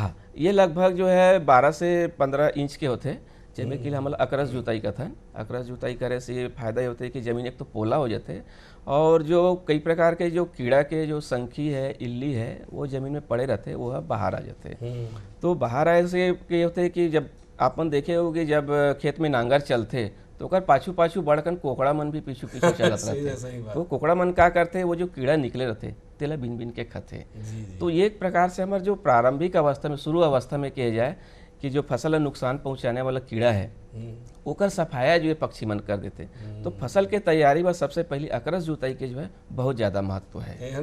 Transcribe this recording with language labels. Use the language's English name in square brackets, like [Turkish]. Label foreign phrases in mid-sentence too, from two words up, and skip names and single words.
[Chhattisgarhi] हाँ, ये लगभग जो है 12 से 15 इंच के होते, जिसमें कि हमला अकरस जुताई का था। अकरस जुताई करे से ये फायदा ये होता है कि ज़मीन एक तो पोला हो जाते और जो कई प्रकार के जो कीड़ा के जो संखी है इल्ली है वो ज़मीन में पड़े रहते वो बाहर आ जाते। तो बाहर आए से ये होते है कि जब आपन देखे होगे जब खेत में नांगर चलते तो ओकर पाछू पाछू बढ़कन कोकड़ा मन भी पीछू पीछू चलत रहते। तो कोकड़ा मन का करते वो जो कीड़ा निकले रहते तेला बिन बिन के खाते। तो ये एक प्रकार से हमारे जो प्रारंभिक अवस्था में शुरू अवस्था में किया जाए कि जो फसल नुकसान पहुंचाने वाला कीड़ा है ओकर सफाया जो है पक्षी मन कर देते। तो फसल के तैयारी में सबसे पहली अकरस जुताई के जो है बहुत ज़्यादा महत्व है